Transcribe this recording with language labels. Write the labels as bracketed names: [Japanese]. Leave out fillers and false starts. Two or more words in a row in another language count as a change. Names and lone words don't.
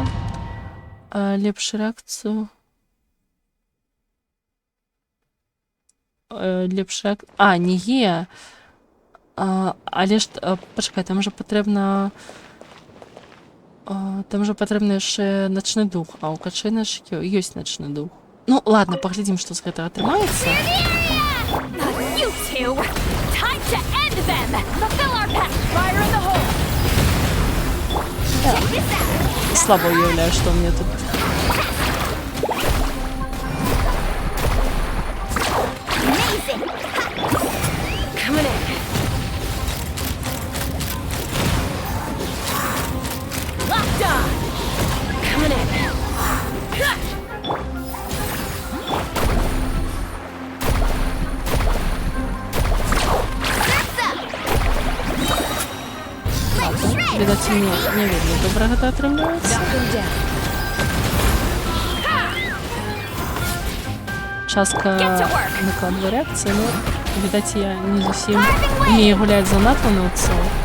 [Belarusian] Лепшую рэакцыю. Не є. Але ж, пачакай, там жа патрэбна... Там жа патрэбны яшчэ начны дух, а ў Качэна ж ёсць начны дух. Ну, ладно, паглядзім, што з гэтага атрымаецца. [English] You two! Time to end them! Fulfill our pact! Fire in the hole! Check this out! [Belarusian] Слабо уяўляю, што мне тут. [English] Amazing! Coming in! Locked on! Coming in! [Belarusian] Відаць, не вельмі добра гэта атрымліваецца. Частка накладвае рэакцыі, но, відаць, я не зусім умею гуляць за накланаўцаў.